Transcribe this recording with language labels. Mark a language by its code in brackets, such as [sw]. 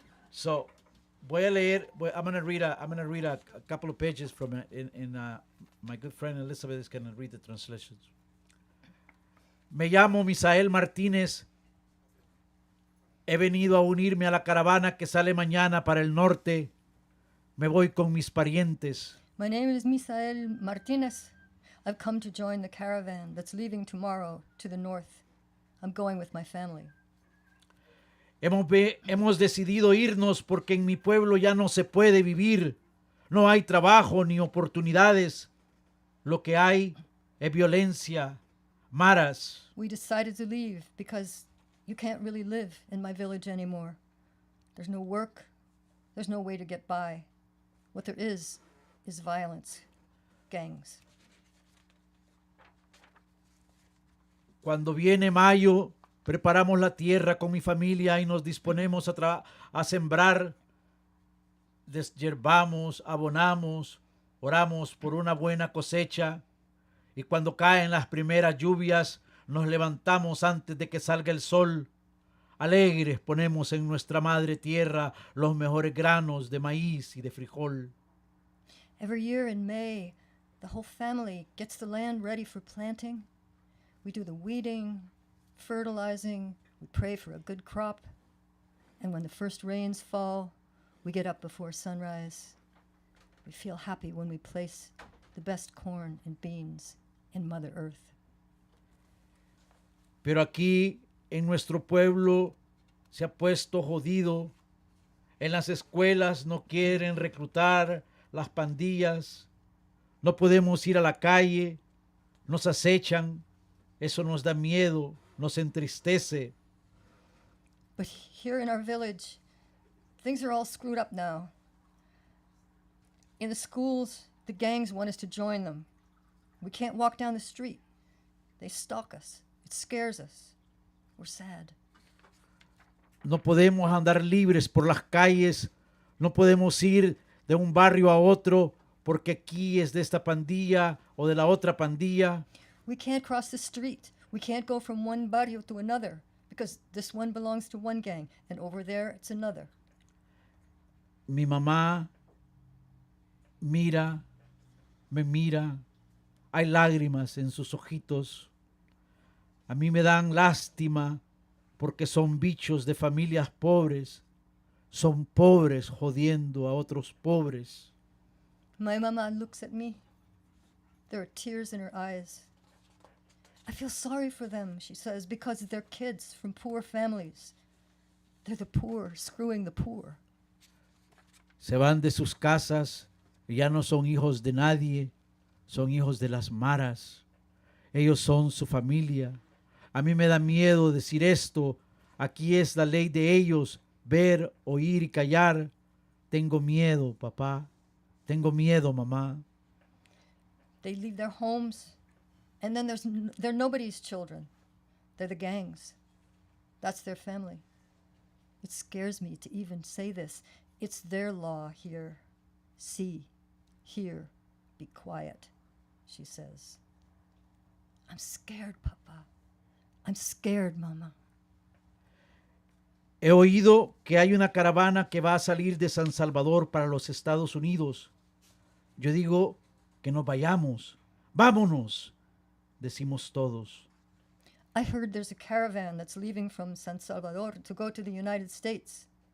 [en] So, I'm gonna read a couple of pages from it. My good friend Elizabeth is gonna read the translations. [es] Me llamo Misael Martínez. He venido a unirme a la caravana que sale mañana para el norte. Me voy con mis parientes. [en] My name is Misael Martinez. I've come to join the caravan that's leaving tomorrow to the north. I'm going with my family. [es] Hemos decidido irnos porque en mi pueblo ya no se puede vivir. No hay trabajo ni oportunidades. Lo que hay es violencia, maras. [en] We decided to leave because you can't really live in my village anymore. There's no work. There's no way to get by. What there is violence, gangs. [es] Cuando viene mayo, preparamos la tierra con mi familia y nos disponemos a sembrar. Desyerbamos, abonamos, oramos por una buena cosecha. Y cuando caen las primeras lluvias, nos levantamos antes de que salga el sol. Alegres ponemos en nuestra madre tierra los mejores granos de maíz y de frijol. [en] Every year in May, the whole family gets the land ready for planting. We do the weeding, fertilizing, we pray for a good crop, and when the first rains fall, we get up before sunrise. We feel happy when we place the best corn and beans in Mother Earth. [es] Pero aquí, en nuestro pueblo, se ha puesto jodido. En las escuelas no quieren reclutar las pandillas. No podemos ir a la calle. Nos acechan. Eso nos da miedo. Nos entristece. [en] But here in our village, things are all screwed up now. In the schools, the gangs want us to join them. We can't walk down the street. They stalk us. It scares us. We're sad. [es] No podemos andar libres por las calles. No podemos ir de un barrio a otro porque aquí es de esta pandilla o de la otra pandilla. [en] We can't cross the street. We can't go from one barrio to another because this one belongs to one gang and over there it's another. [es] Mi mamá me mira. Hay lágrimas en sus ojitos. A mí me dan lástima porque son bichos de familias pobres. Son pobres jodiendo a otros pobres. [en] My mama looks at me. There are tears in her eyes. I feel sorry for them, she says, because they're kids from poor families. They're the poor, screwing the poor. [es] Se van de sus casas y ya no son hijos de nadie, son hijos de las maras. Ellos son su familia. A mí me da miedo decir esto. Aquí es la ley de ellos, ver, oír y callar. Tengo miedo, papá. Tengo miedo, mamá. [en] They leave their homes, and then they're nobody's children. They're the gangs. That's their family. It scares me to even say this. It's their law here. See, hear, be quiet, she says. I'm scared, Papa. I'm scared, Mama. [es] He oído que hay una caravana que va a salir de San Salvador para los Estados Unidos. Yo digo que nos vayamos. Vámonos, decimos todos. [en] I heard there's a caravan that's leaving from San Salvador to go to the United States.